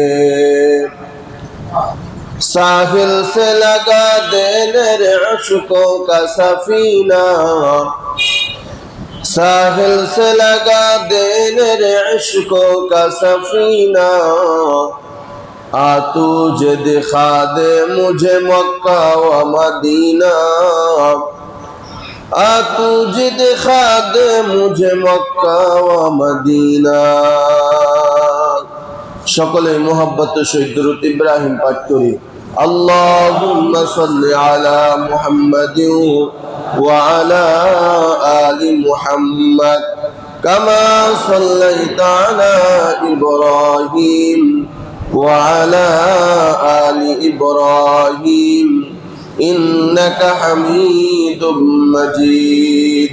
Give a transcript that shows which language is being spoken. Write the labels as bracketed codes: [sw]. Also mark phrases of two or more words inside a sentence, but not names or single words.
[ur] ساحل سے لگا دے میرے عشقوں کا سفینہ، ساحل سے لگا دے میرے عشقوں کا سفینہ. آ تجھے دکھا دے مجھے مکہ و مدینہ، آ تجھے دکھا دے مجھے مکہ و مدینہ. [bn] সকলে মোহাব্বত সহিত দুরূদ ইব্রাহিম পাঠ করি। [ar] اللهم صل على محمد وعلى آل محمد كما صليت على إبراهيم وعلى آل إبراهيم إنك حميد مجيد.